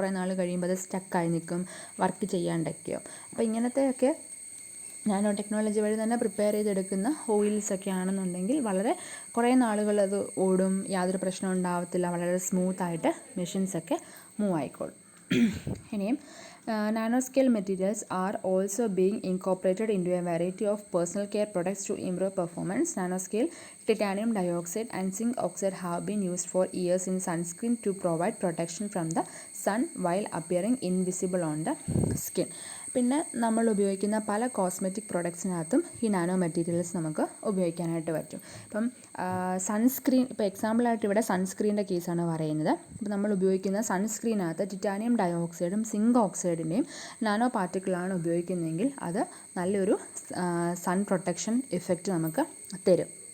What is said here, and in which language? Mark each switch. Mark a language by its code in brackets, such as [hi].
[ml] കുറേ നാൾ കഴിയുമ്പോൾ അത് സ്റ്റക്കായി നിൽക്കും, വർക്ക് ചെയ്യാണ്ടൊക്കെയോ. അപ്പോൾ ഇങ്ങനത്തെയൊക്കെ നാനോ ടെക്നോളജി വഴി തന്നെ പ്രിപ്പയർ ചെയ്തെടുക്കുന്ന ഓയിൽസൊക്കെ ആണെന്നുണ്ടെങ്കിൽ വളരെ കുറേ നാളുകൾ അത് ഓടും, യാതൊരു പ്രശ്നവും ഉണ്ടാകത്തില്ല, വളരെ സ്മൂത്തായിട്ട് മെഷീൻസൊക്കെ മൂവ് ആയിക്കോളും. [en] ഇനിയും nanoscale materials are also being incorporated into a variety of personal care products to improve performance. Nanoscale titanium dioxide and zinc oxide have been used for years in sunscreen to provide protection from the sun while appearing invisible on the skin. [ml] പിന്നെ നമ്മൾ ഉപയോഗിക്കുന്ന പല cosmetic പ്രൊഡക്ട്സിനകത്തും ഈ nano materials നമുക്ക് ഉപയോഗിക്കാനായിട്ട് പറ്റും. ഇപ്പം sunscreen, ഇപ്പോൾ എക്സാമ്പിളായിട്ട് ഇവിടെ സൺസ്ക്രീൻ്റെ കേസാണ് പറയുന്നത്. ഇപ്പോൾ നമ്മൾ ഉപയോഗിക്കുന്ന സൺസ്ക്രീനകത്ത് ടിറ്റാനിയം ഡയോക്സൈഡും സിങ്ക് ഓക്സൈഡിൻ്റെയും നാനോ പാർട്ടിക്കിളാണ് ഉപയോഗിക്കുന്നതെങ്കിൽ അത് നല്ലൊരു സൺ പ്രൊട്ടക്ഷൻ ഇഫക്റ്റ് നമുക്ക് തരും.